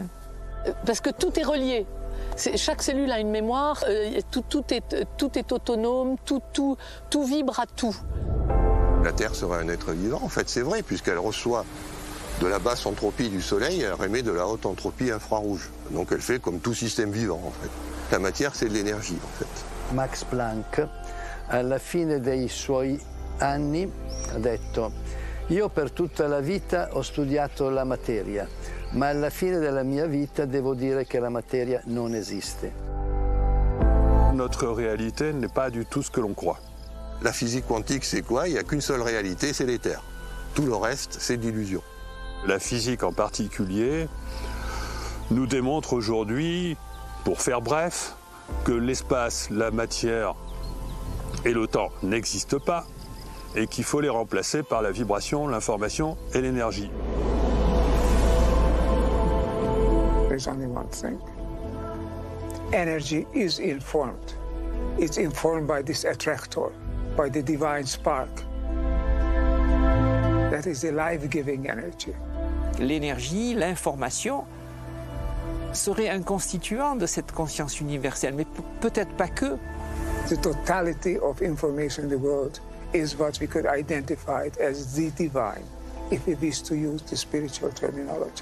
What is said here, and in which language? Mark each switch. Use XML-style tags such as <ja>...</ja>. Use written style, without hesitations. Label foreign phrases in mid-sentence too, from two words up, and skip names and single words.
<fr>Parce que tout est relié. Chaque cellule a une mémoire, tout est autonome, tout vibre à tout. La Terre serait un être vivant, en fait, c'est vrai, puisqu'elle reçoit de la basse entropie du Soleil et elle remet de la haute entropie infrarouge. Donc elle fait comme tout système vivant, en fait. La matière, c'est de l'énergie, en fait.</fr> <it>Max Planck, alla fine dei suoi anni, ha detto: io per tutta la vita ho studiato la materia, ma alla fine della mia vita devo dire che la materia non esiste.</it> <fr>Notre réalité n'est pas du tout ce que l'on croit. La physique quantique, c'est quoi? Il n'y a qu'une seule réalité, c'est l'éther. Tout le reste, c'est de l'illusion. La physique en particulier nous démontre aujourd'hui, pour faire bref, que l'espace, la matière et le temps n'existent pas et qu'il faut les remplacer par la vibration, l'information et l'énergie.</fr> <en>There's only one thing. Energy is informed. It's informed by this attractor, by the divine spark. That is the life-giving energy.</en> <fr>L'énergie, l'information serait un constituant de cette conscience universelle, mais peut-être pas que.</fr> <en>The totality of information in the world is what we could identify as the divine, if we wish to use the spiritual terminology.</en>